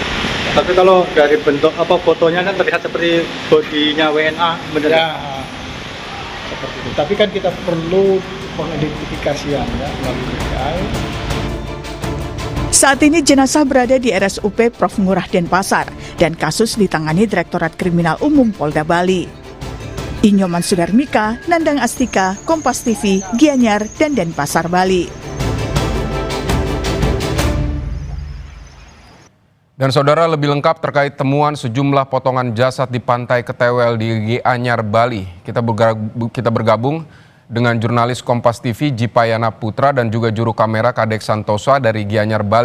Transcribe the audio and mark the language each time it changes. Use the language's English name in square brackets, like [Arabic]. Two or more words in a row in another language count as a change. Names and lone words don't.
[Indonesian] Tapi kalau dari bentuk fotonya kan terlihat seperti bodinya WNA, benar ya? Seperti itu. Tapi kan kita perlu pengidentifikasian ya melalui DVI. Saat ini jenazah berada di RSUP Prof. Ngurah Denpasar dan kasus ditangani Direktorat Kriminal Umum Polda Bali. Inyoman Sudarmika, Nandang Astika, Kompas TV, Gianyar, dan Denpasar, Bali. Dan saudara, lebih lengkap terkait temuan sejumlah potongan jasad di pantai Ketewel di Gianyar, Bali. Kita bergabung dengan jurnalis Kompas TV Jipayana Putra dan juga juru kamera Kadek Santosa dari Gianyar, Bali.